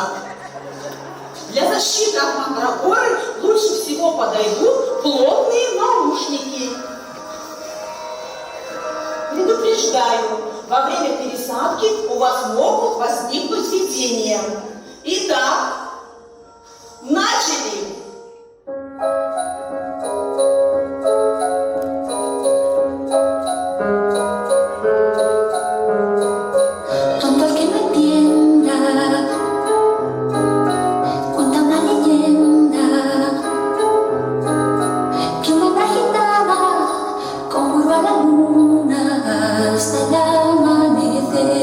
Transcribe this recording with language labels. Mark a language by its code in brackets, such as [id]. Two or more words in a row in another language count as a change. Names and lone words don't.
[ru] Для защиты от мандрагоры лучше всего подойдут плотные наушники. Предупреждаю, во время пересадки у вас могут возникнуть видения. Итак, начали! [es] Tonto el que no entienda, cuenta una leyenda que una gitana conjuró a la luna hasta el amanecer.